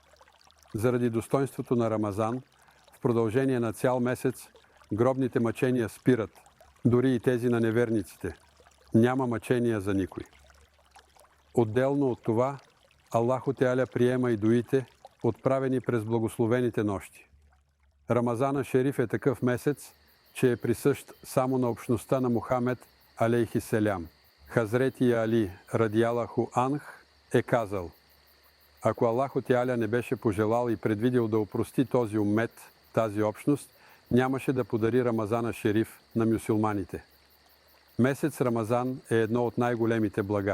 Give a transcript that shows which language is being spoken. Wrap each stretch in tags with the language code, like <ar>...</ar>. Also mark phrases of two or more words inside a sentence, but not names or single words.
<bg>Заради достоинството на Рамазан, в продължение на цял месец, гробните мъчения спират, дори и тези на неверниците. Няма мъчения за никой. Отделно от това, Аллаху Теаля приема и дуите, отправени през благословените нощи. Рамазана Шериф е такъв месец, че е присъщ само на общността на Мухамед</bg> <ar>عليه السلام.</ar> <bg>Хазрети Али</bg> <ar>رضي الله عنه</ar> <bg>е казал: ако Аллаху Теаля не беше пожелал и предвидил да опрости този уммет, тази общност, нямаше да подари Рамазана Шериф на мюсюлманите. Месец Рамазан е едно от най-големите блага.</bg>